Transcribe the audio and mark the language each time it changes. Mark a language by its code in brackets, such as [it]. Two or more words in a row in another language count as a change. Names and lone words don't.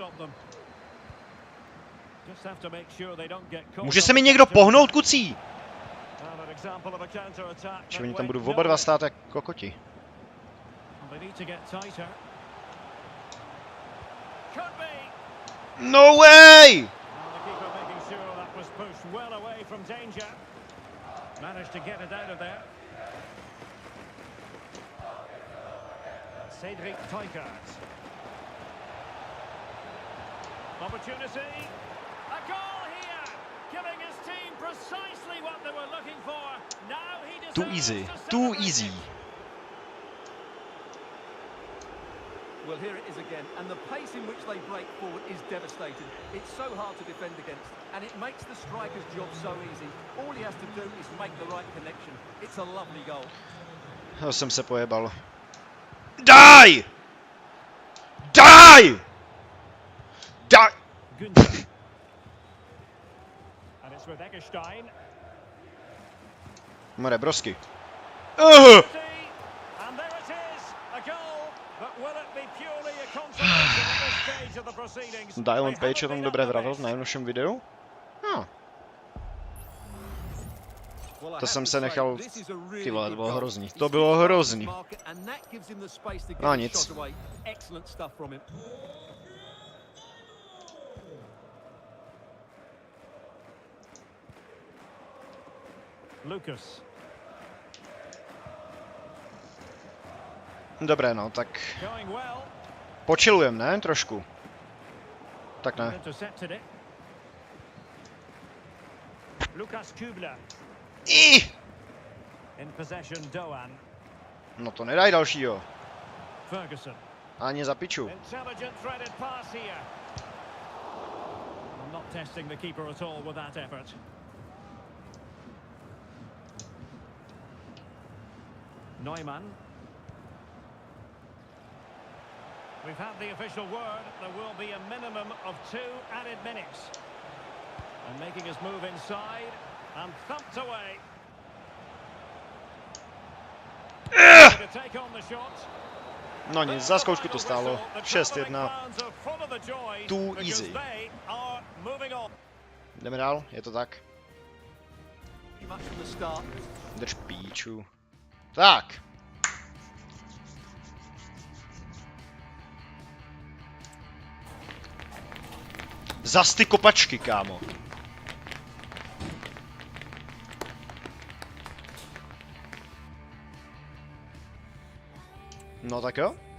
[cs] Může se mi někdo pohnout, kucí? Že oni tam budou oba dva stát jak kokoti. [en] No way! Managed to get it out of there. Cedric Teuchert. Opportunity. A goal here. Giving his team precisely what they were looking for. Now he deserves Too easy. to Too celebrate easy. it. Well, here it is again, and the pace in which they break forward is devastating. It's so hard to defend against, and it makes the striker's job so easy. All he has to do is make the right connection. It's a lovely goal. [cs] To jsem se pojebal. [en] Die! Die! Die! Günther. And it's with Eggestein. [sk] More brosky. [en] And there it is, a goal. But will it be purely a consolation at this stage of the proceedings? [sk] Dylan [en] They [sk] Page o [en] haven't [sk] tom [en] been [sk] dobré [en] at the [sk] vravil v [en] best. [sk] najnovším videu. [en] Well, I [cs] To [en] have [cs] jsem [en] to [cs] se [en] say, [cs] nechal... [en] this is a really [cs] Ty vole, to [en] good [cs] bylo [en] goal. [cs] hrozný. [en] He's [cs] To bylo [en] finished [cs] hrozný. [en] his marker, and that gives him the space to get [cs] No [en] his [cs] nic. [en] shot away. Excellent stuff from him. Lucas. [cs] Dobré no, tak [en] Going well. [cs] počilujeme, ne? Trošku. Tak ne. [en] Intercepted it. Lukas Kübler. In possession, Doan. [cs] No to nedaj dalšího. [en] Ferguson. [cs] Ani za piču. [en] Intelligent threaded pass here. I'm not testing the keeper at all with that effort. Neumann. We've had the official word. There will be a minimum of 2 added minutes. And making his move inside and thumped away. to take on the shot. [cs] No nic, za zkoušku to stálo. [en] 6-1. Too easy. [cs] Jdeme dál, je to tak. [en] Much from the start. [cs] Drž píču. Tak. Zas ty kopačky, kámo. No tak jo.